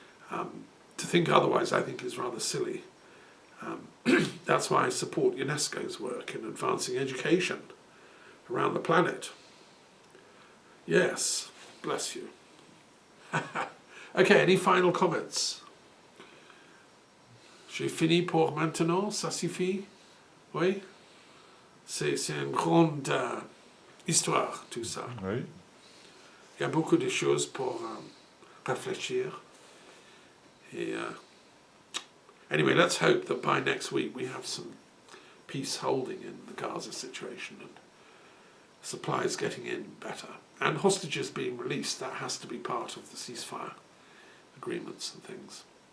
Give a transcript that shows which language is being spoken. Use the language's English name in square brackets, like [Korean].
[English] To think otherwise, I think, is rather silly. That's why I support UNESCO's work in advancing education around the planet. Yes, bless you. Okay, any final comments? [French] J'ai fini pour maintenant, ça suffit? Oui? C'est une grande histoire, tout ça. Oui. Il y a beaucoup de choses pour réfléchir. [English] Et, anyway, let's hope that by next week we have some peace holding in the Gaza situation and supplies getting in better. And hostages being released, that has to be part of the ceasefire agreements and things.